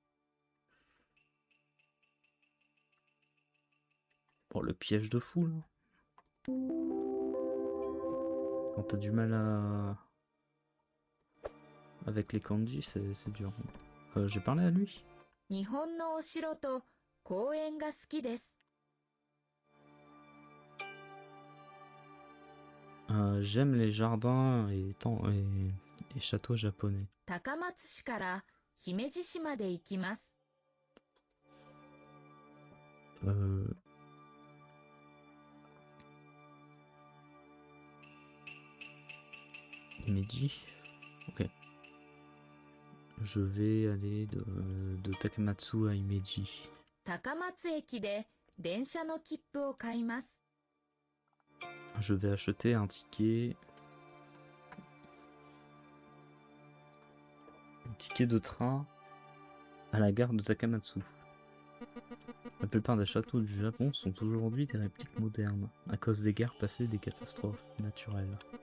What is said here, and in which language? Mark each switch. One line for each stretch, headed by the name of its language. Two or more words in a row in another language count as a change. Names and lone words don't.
French: Bon, le piège de fou, là. Quand t'as du mal à... avec les kanji, c'est dur. J'ai parlé à lui.
Japanese: 日本のお城と公園が好きです。
French: J'aime les jardins et châteaux japonais.
Japanese: 高松市から姫路市まで行きます。
French: Himeji. Ok. Je vais aller de Takamatsu à Himeji.
Japanese: 高松駅で電車の切符を買います。
French: Je vais acheter un ticket. Un ticket de train à la gare de Takamatsu. La plupart des châteaux du Japon sont aujourd'hui des répliques modernes, à cause des guerres passées et des catastrophes naturelles.